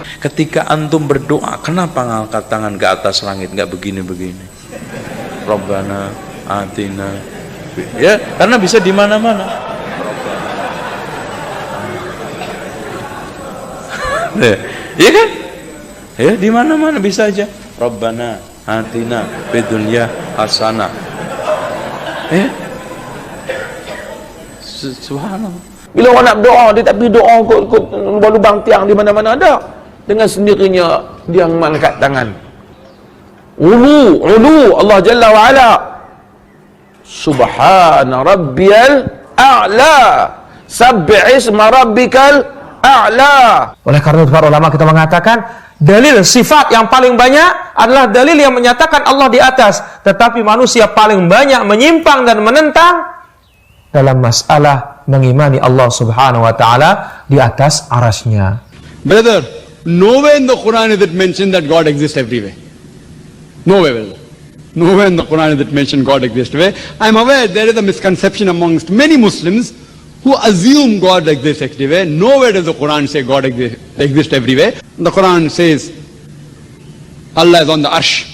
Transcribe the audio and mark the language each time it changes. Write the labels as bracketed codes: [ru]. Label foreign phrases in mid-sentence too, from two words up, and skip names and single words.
[id] Ketika antum berdoa, kenapa ngangkat tangan ke atas langit, nggak begini-begini? [ar] ربنا آتنا, [id] ya karena bisa di mana-mana. Iya kan? Ya di mana-mana bisa aja. [ar] ربنا آتنا في الدنيا حسنة. [id] Ya. Subhanallah. [ms] Bila orang nak doa, dia tak pergi doa ikut lubang tiang di mana-mana ada. Dengan sendirinya dia mengangkat tangan. [ar] علو الله جل وعلا. سبحان ربي الأعلى. سبح اسم ربك الأعلى. [id] Oleh karena itu para ulama kita mengatakan dalil sifat yang paling banyak adalah dalil yang menyatakan Allah di atas, tetapi manusia paling banyak menyimpang dan menentang dalam masalah mengimani [ar] الله سبحانه وتعالى [id] di atas arasy-Nya. [en] Brother, nowhere in the Quran is it mentioned that God exists everywhere. Nowhere, brother. Nowhere in the Quran is it mentioned God exists everywhere. I am aware there is a misconception amongst many Muslims who assume God exists everywhere. Nowhere does the Quran say God exists everywhere. The Quran says Allah is on the arsh.